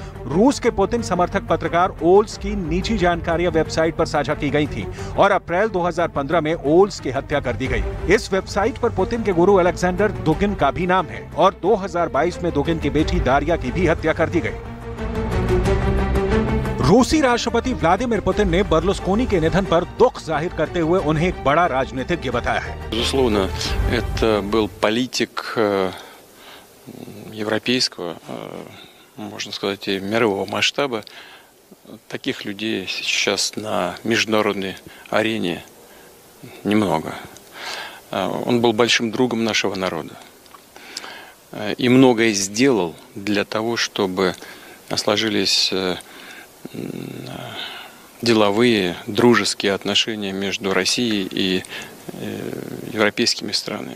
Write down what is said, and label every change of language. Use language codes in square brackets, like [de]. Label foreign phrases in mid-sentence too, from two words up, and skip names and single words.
[hi] रूस के पुतिन समर्थक पत्रकार ओल्स की निजी जानकारियां वेबसाइट पर साझा की गई थी, और अप्रैल 2015 में ओल्स की हत्या कर दी गई। इस वेबसाइट पर पुतिन के गुरु अलेक्जेंडर दुगिन का भी नाम है, और 2022 में दुगिन की बेटी दारिया की भी हत्या कर दी गई। रूसी राष्ट्रपति व्लादिमीर पुतिन ने बर्लुस्कोनी के निधन पर दुख जाहिर करते हुए उन्हें एक बड़ा राजनीतिज्ञ बताया है। [ru] Безусловно, это был политик европейского, можно сказать, и мирового масштаба. Таких людей сейчас на международной арене немного. Он был большим другом нашего народа и многое сделал для того, чтобы сложились деловые, дружеские отношения между Россией и европейскими странами.